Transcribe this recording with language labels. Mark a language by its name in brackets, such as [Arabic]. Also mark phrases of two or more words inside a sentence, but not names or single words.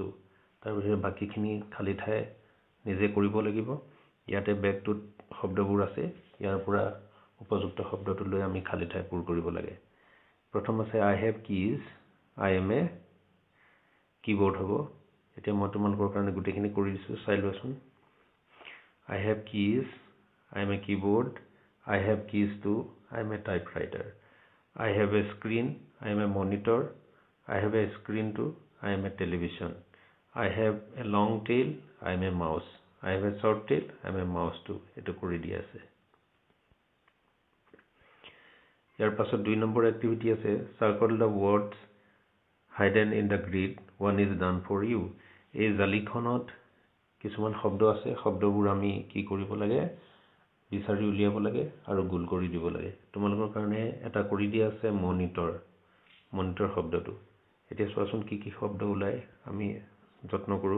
[Assamese] তাৰ বাহিৰে বাকীখিনি খালী ঠাই নিজে কৰিব লাগিব। ইয়াতে বেগটোত শব্দবোৰ আছে, ইয়াৰ পৰা উপযুক্ত শব্দটো লৈ আমি খালী ঠাই পূৰ কৰিব লাগে। প্ৰথম আছে [English] I have keys, I am a keyboard [Assamese] হ'ব। এতিয়া মই তোমালোকৰ কাৰণে গোটেইখিনি কৰি দিছোঁ, চাই লোৱাচোন। [English] I have keys, I am a keyboard. I have keys too, I am a typewriter. I have a screen, I am a monitor. I have a screen too, I am a television. I have a long tail, I am a mouse. I have a short tail, I am a mouse too. [Assamese] এটো কৰি দিয়া আছে। ইয়াৰ পাছত 2 নম্বৰ এক্টিভিটি আছে [English] circle the words hidden in the grid. One is done for you. [Assamese] এই জালিখনত কিছুমান শব্দ আছে, শব্দবোৰ আমি কি কৰিব লাগে, বিচাৰি উলিয়াব লাগে আৰু গোল কৰি দিব লাগে। তোমালোকৰ কাৰণে এটা কৰি দিয়া আছে মনিটৰ শব্দটো। এতিয়া চোৱাচোন কি কি শব্দ ওলায়, আমি যত্ন কৰোঁ।